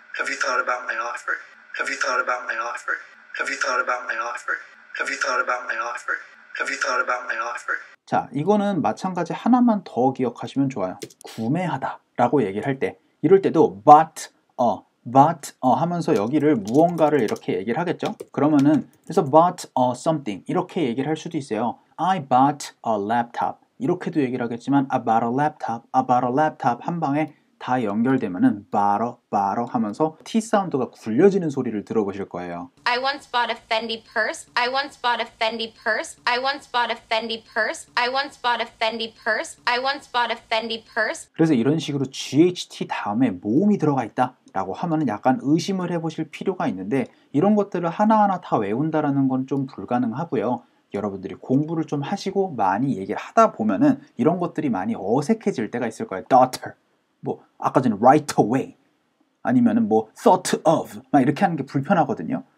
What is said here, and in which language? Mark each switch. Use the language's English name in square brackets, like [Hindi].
[English] Have you thought about my offer? Have you thought about my offer? Have you thought about my offer? Have you thought about my offer? Have you thought about my offer? [Korean] 자, 이거는 마찬가지 하나만 더 기억하시면 좋아요. 구매하다 라고 얘기를 할 때 이럴 때도 but 하면서 여기를 무언가를 이렇게 얘기를 하겠죠. 그러면은 그래서 bought something 이렇게 얘기를 할 수도 있어요. [English] I bought a laptop [Korean] 이렇게도 얘기를 하겠지만 I bought a laptop 한 방에 다 연결되면은 bought 하면서 T 사운드가 굴려지는 소리를 들어보실 거예요. [English] I once bought a Fendi purse. I once bought a Fendi purse. I once bought a Fendi purse. I once bought a Fendi purse. I once bought a Fendi purse. [Korean] 그래서 이런 식으로 GHT 다음에 모음이 들어가 있다 라고 하면은 약간 의심을 해보실 필요가 있는데 이런 것들을 하나하나 다 외운다라는 건 좀 불가능하고요. 여러분들이 공부를 좀 하시고 많이 얘기를 하다 보면은 이런 것들이 많이 어색해질 때가 있을 거예요. daughter, 뭐 아까 전에 right away 아니면은 뭐 thought of 막 이렇게 하는 게 불편하거든요.